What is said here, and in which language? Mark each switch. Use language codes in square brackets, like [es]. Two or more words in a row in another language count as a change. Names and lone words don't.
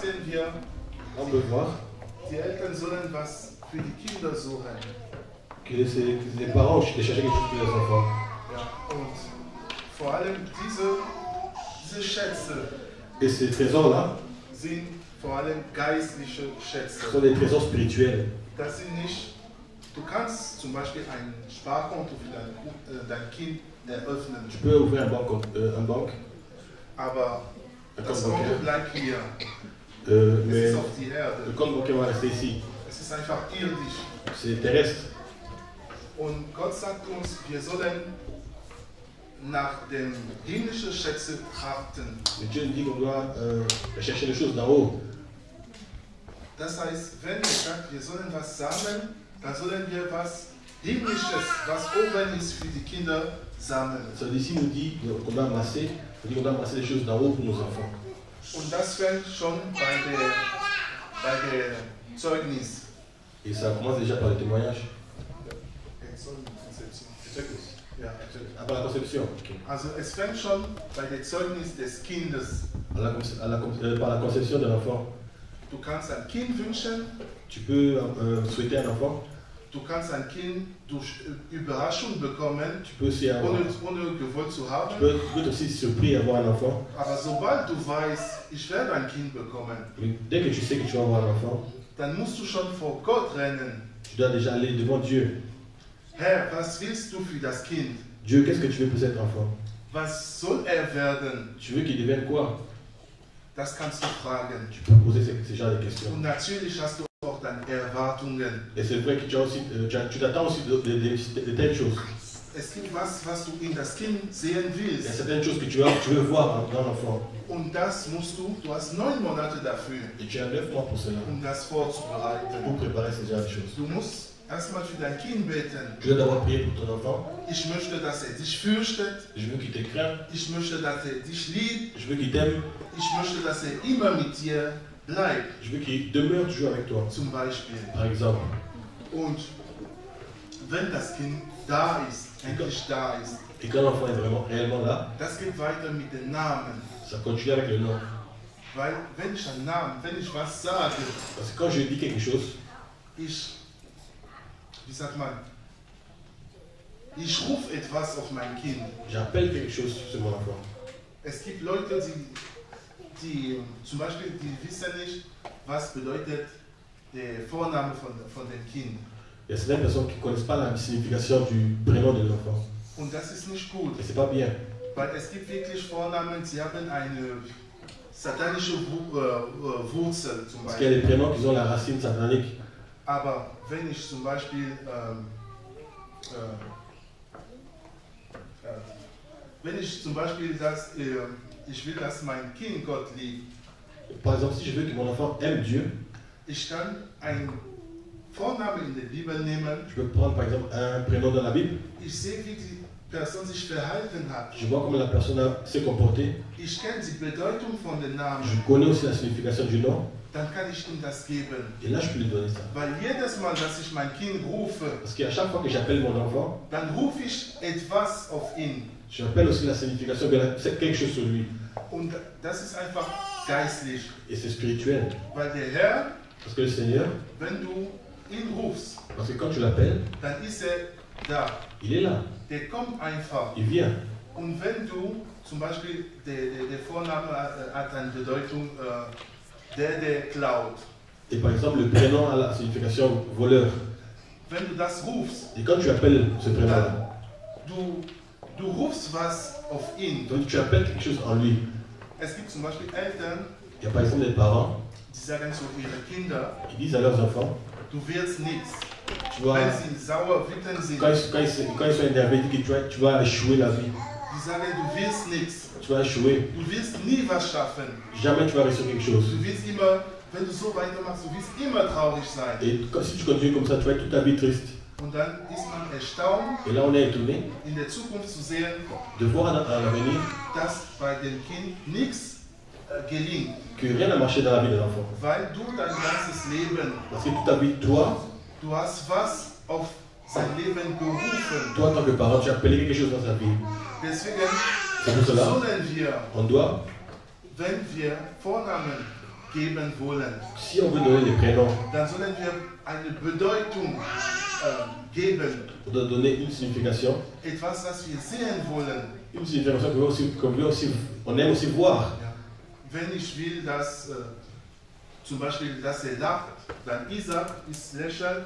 [de] wir, [fr] On peut voir [de] die Eltern sollen was für die Kinder suchen. [fr] que les parents ont cherché quelque chose pour les enfants. [de] Ja, und vor allem diese Schätze [fr] Et ces trésors-là [de] sind vor allem geistliche Schätze. [fr] sont des trésors spirituels. [de] Das sind nicht, du kannst zum Beispiel ein Sparkonto für dein Kind eröffnen, [fr] Tu peux ouvrir un banque, [de] aber [fr] un [de] das [fr] compte [de] Konto [fr] bancaire, [de] bleibt hier. Es [fr] mais [de] ist auf die Erde. [fr] le compte bancaire va rester ici. [de] Es ist einfach irdisch. [fr] C'est terrestre. [de] Und Gott sagt uns, wir sollen nach den himmlischen Schätzen trachten. [fr] Mais Dieu nous dit qu'on doit chercher les choses d'en haut. [de] Das heißt, wenn er sagt, wir sollen was sammeln, dann sollen wir was Himmlisches, was oben ist, für die Kinder sammeln. [fr] Celui-ci nous dit qu'on doit amasser, des choses d'en haut pour nos enfants. [de] Und das fängt schon bei der Zeugnis. [fr] Et ça commence déjà par le témoignage. [de] Ja. [fr] Par la conception. [de] Okay. [fr] Also es fängt schon bei der Zeugnis des Kindes. Par la conception de l'enfant. [de] Du kannst ein Kind wünschen, [fr] Tu peux souhaiter un enfant. [de] du kannst ein Kind durch Überraschung bekommen, [fr] Tu peux aussi avoir. [de] ohne gewollt zu haben. [fr] Tu peux être aussi surpris d'avoir un enfant. [de] Aber sobald du weißt, ich werde ein Kind bekommen, [fr] Mais dès que tu sais que tu vas avoir un enfant, [de] dann musst du schon vor Gott rennen. [fr] tu dois déjà aller devant Dieu. [de] Herr, was willst du für das Kind? [fr] Dieu, qu'est-ce que tu veux pour cet enfant? [de] Was soll er werden? [fr] Tu veux qu'il devienne quoi? [de] Das kannst du fragen. [fr] Tu peux poser ce genre de questions. [de] Und natürlich hast du auch dann Erwartungen. [fr] Et c'est vrai que tu as aussi, tu t'attends aussi de telles choses. [de] Es gibt was du in das Kind sehen [fr] Il y a [de] willst. [fr] certaines choses que tu veux voir dans l'enfant. [de] Und das du hast 9 Monate dafür, [fr] Et tu as 9 mois pour cela, [de] das vorzubereiten. [fr] pour préparer ce genre de choses. [de] Du musst erstmal für dein Kind beten. [fr] Tu dois d'abord prier pour ton enfant. [de] Ich möchte, dass er dich fürchtet. [fr] Je veux qu'il te craint. [de] Ich möchte, dass er dich liebt. [fr] Je veux qu'il t'aime. [de] Ich möchte, dass er immer mit dir bleibt. [fr] Je veux qu'il demeure toujours avec toi. [de] Zum Beispiel. [fr] Par exemple. [de] Und wenn das Kind da ist, endlich da ist, [fr] Et quand l'enfant est vraiment réellement là, [de] das geht weiter mit den Namen. [fr] ça continue avec le nom. [de] Weil wenn ich einen Namen, wenn ich was sage, [fr] Parce que quand je dis quelque chose, [de] wie sagt man, ich rufe etwas auf mein Kind. [fr] j'appelle quelque chose sur mon enfant. [de] Es gibt Leute, die zum Beispiel, die wissen nicht, was bedeutet der Vorname von dem Kind. [fr] Il y a certaines personnes qui ne connaissent pas la signification du prénom de l'enfant. [de] Und das ist nicht gut. [fr] Et c'est pas bien. [de] Weil es gibt wirklich Vornamen, sie haben eine satanische Wurzel zum [fr] Parce qu'il y a des [de] Beispiel. [fr] prénoms qui ont la racine satanique. [de] Aber wenn ich zum Beispiel ich will, dass mein Kind Gott liebt, [fr] Par exemple, si je veux que mon enfant aime Dieu, [de] ich kann einen Vornamen in der Bibel nehmen, [fr] je peux prendre par exemple un prénom dans la Bible. [de] ich sehe, wie die Person sich verhalten hat. [fr] Je vois comment la personne s'est comportée. [de] Ich kenne die Bedeutung von den Namen, [fr] Je connais aussi la signification du nom. [de] dann kann ich ihm das geben. [fr] Et là, je peux lui donner ça. [de] Weil jedes Mal, dass ich mein Kind rufe, [fr] Parce qu'à chaque fois que j'appelle mon enfant, [de] dann rufe ich etwas auf ihn. [fr] j'appelle aussi la signification de quelque chose sur lui. [de] Und das ist einfach geistlich. [fr] Et c'est spirituel. [de] Weil der Herr, [fr] Parce que le Seigneur, [de] wenn du ihn rufst, [fr] parce que quand tu l'appelles, [de] dann ist er da. [fr] il est là. [de] Der kommt einfach. [fr] Il vient. [de] Und wenn du, zum Beispiel, der Vorname hat eine Bedeutung, der klaut. [fr] Et par exemple, le prénom a la signification voleur. [de] Wenn du das rufst, [fr] Et quand tu appelles ce prénom-là, [de] du rufst was auf ihn. [fr] donc tu appelles quelque chose en lui. [de] Es gibt zum Beispiel Eltern, [fr] Il y a par exemple des parents, [de] die sagen zu ihren Kindern, [fr] ils disent à leurs enfants, [de] du wirst nichts. [fr] tu vas, [de] Wenn sie sauer, wütend sind, [fr] quand ils sont énervés, ils disent que tu vas échouer la vie. [de] die sagen, du wirst nichts. [fr] Tu vas échouer. [de] Du wirst nie was schaffen. [fr] Jamais tu vas réussir quelque chose. [de] Du wirst immer, wenn du so weitermachst, du wirst immer traurig sein. [fr] Et si tu continues comme ça, tu vas être toute ta vie triste. [de] Und dann ist man erstaunt, [fr] Et là, on est étonné [de] in der Zukunft zu sehen, [fr] de voir à l'avenir [de] dass bei dem Kind nichts gelingt. [fr] que rien n'a marché dans la vie de l'enfant. [de] Weil du dein ganzes Leben, [fr] Parce que toute ta vie, toi, [de] du hast was auf sein Leben gerufen. [fr] toi en tant que parent, tu as appelé quelque chose dans sa vie. [de] Deswegen [fr] C'est pour cela, [de] sollen wir, [fr] on doit, [de] wenn wir Vornamen geben wollen, [fr] Si on veut donner des prénoms, [de] dann sollen wir eine Bedeutung geben. [fr] on doit donner une signification. [de] Etwas, das wir sehen wollen. [fr] Une signification on aime aussi voir. [de] Ja. Wenn ich will, dass zum Beispiel, dass er lacht, dann Isaac ist lächeln.